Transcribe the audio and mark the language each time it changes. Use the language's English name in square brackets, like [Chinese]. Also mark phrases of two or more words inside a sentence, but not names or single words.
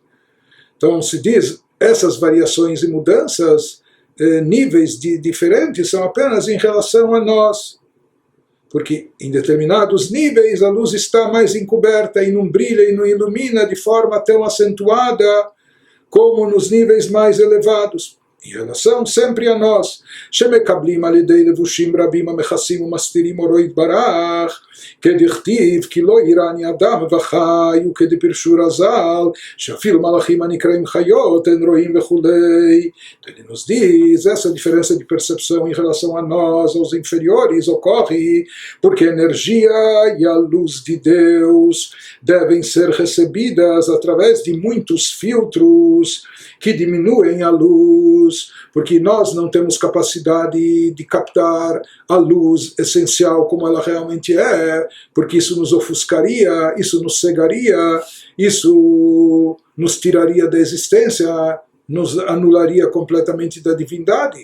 [Portuguese] Então se diz, essas variações e mudanças, níveis diferentes, são apenas em relação a nós. Porque em determinados níveis a luz está mais encoberta e não brilha e não ilumina de forma tão acentuada como nos níveis mais elevados. em relação sempre a nós. [Hebrew] שמקבלים על ידי לבושים רבים המכסים ומסתירים אורו יתברך כדכתיב כי לא יראני אדם וחי וכדפרשו רז"ל שאפילו מלאכים הנקראים חיות אין רואים וכולי. [Portuguese] Então ele nos diz, essa diferença de percepção em relação a nós, aos inferiores, ocorre porque a energia e a luz de Deus devem ser recebidas através de muitos filtros que diminuem a luz, porque nós não temos capacidade de captar a luz essencial como ela realmente é, porque isso nos ofuscaria, isso nos cegaria, isso nos tiraria da existência, nos anularia completamente da divindade.